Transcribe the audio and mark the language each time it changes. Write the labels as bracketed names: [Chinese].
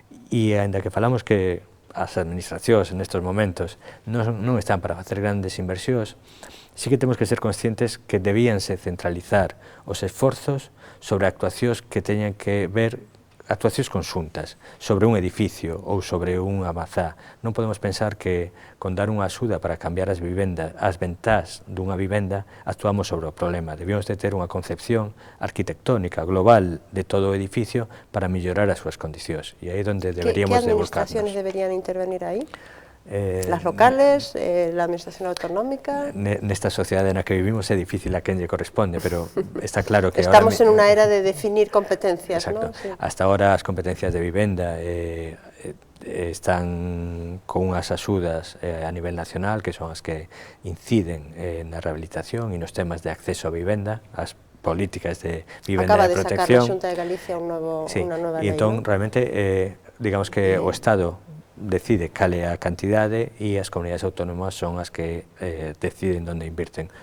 [Galician] E, ainda que falamos que as administracións en estes momentos non están para facer grandes inversións, sí que temos que ser conscientes que debíanse centralizar os esforzos sobre actuacións que teñan que ver actuacións conxuntas sobre un edificio ou sobre unha mazá. Non podemos pensar que con dar unha axuda para cambiar as ventás dunha vivenda actuamos sobre o problema. Debíamos de ter unha concepción arquitectónica global de todo o edificio para mellorar as súas condicións e aí é onde deberíamos de volcarnos. [Spanish] ¿Qué administraciones deberían intervenir aí? Las locales, la administración autonómica... [Galician] Nesta sociedade na que vivimos é difícil a quen lle corresponde, pero está claro que estamos en unha era de definir competencias, exacto. ¿no? Sí. [Spanish] Hasta ahora [Galician] as competencias de vivenda están con unhas axudas a nivel nacional que son as que inciden na rehabilitación e nos temas de acceso a vivenda, as políticas de vivenda de protección. Acaba de sacar a Xunta de Galicia unha nova lei, entón, ¿no? realmente, digamos que o Estado decide cal é a cantidade e as comunidades autónomas son as que deciden onde invirten.